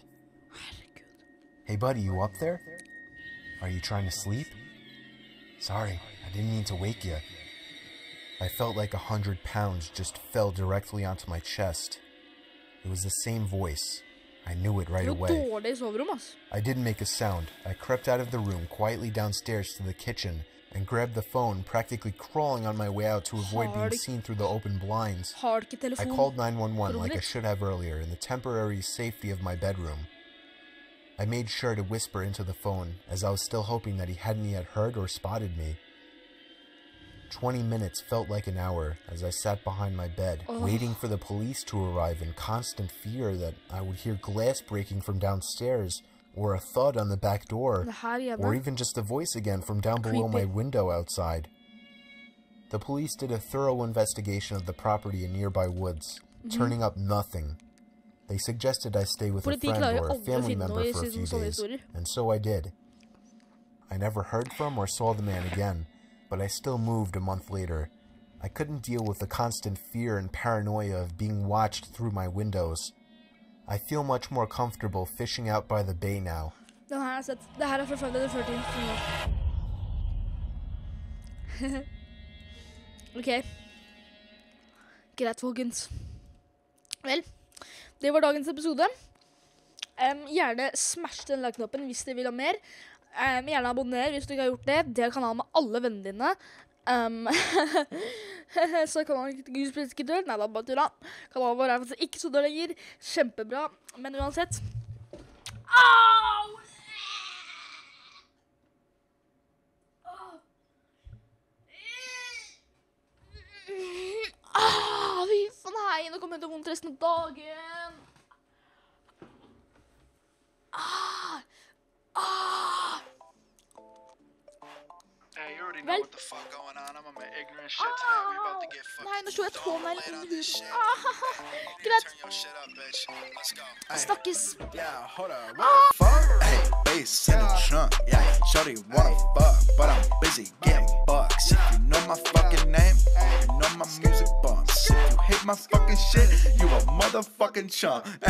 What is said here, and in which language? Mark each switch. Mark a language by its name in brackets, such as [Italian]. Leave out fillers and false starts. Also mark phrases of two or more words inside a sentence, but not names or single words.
[Norwegian] Herregud. [English] Hey buddy, you up there? Are you trying to sleep? Sorry, I didn't mean to wake you. I felt like 100 pounds just fell directly onto my chest. It was the same voice. I knew it right [Norwegian] Det er [English] away. [Norwegian] jo dårlig soverom, ass. [English] I didn't make a sound. I crept out of the room quietly downstairs to the kitchen and grabbed the phone, practically crawling on my way out to avoid being seen through the open blinds. [Norwegian] Har ikke [English] I [Norwegian] telefon. [English] called 911 like I should have earlier in the temporary safety of my bedroom. I made sure to whisper into the phone as I was still hoping that he hadn't yet heard or spotted me. 20 minutes felt like an hour as I sat behind my bed, waiting for the police to arrive in constant fear that I would hear glass breaking from downstairs, or a thud on the back door, [Norwegian] Det her igjen, [English] or [Norwegian] da. [English] even just a voice again from down below my window outside. The police did a thorough investigation of the property in nearby woods, turning up nothing. They suggested I stay with a [Norwegian] Politiet [English] friend [Norwegian] klarer [English] or a [Norwegian] aldri å [English] family [Norwegian] finne [English] member [Norwegian] noe i [English] for a few [Norwegian] sånne [English] days, [Norwegian] historier. [English] and so I did. I never heard from or saw the man again, but I still moved a month later. I couldn't deal with the constant fear and paranoia of being watched through my windows. I feel much more comfortable fishing out by the bay now. [Norwegian] Den her jeg sett. Det her fra Friday the 13th. Ok. Greit, folkens. Vel, det var dagens episode. Gjerne smash den like-knappen hvis dere vil ha mer. Gjerne abonner hvis du ikke har gjort det. Del kanalen med alle vennene dine. Så kanalen ikke Gud ikke dør. Nei, da bare tulla. Kanalen vår er faktisk ikke så dør lenger. Kjempebra. Men uansett. Au! Fy faen, hei, nå kommer jeg til vondt resten av dagen. [English] Hey, you already know what the fuck going on. I'm on my ignorant shit tonight. We about to get [Norwegian] Nei, nå [English] fucking [Norwegian] slår jeg tåen meg [English] laid on [Norwegian] litt. [English] this shit. [Norwegian] Greit. [English] Turn your shit up, bitch. Let's go. [Norwegian] Snakkes. [English] Yeah, hold up. What the fuck? Hey, bass in the trunk. Yeah, shorty wanna fuck, but I'm busy getting bucks. If you know my fucking name, you know my music bumps. If you hate my fucking shit, you a motherfucking chump.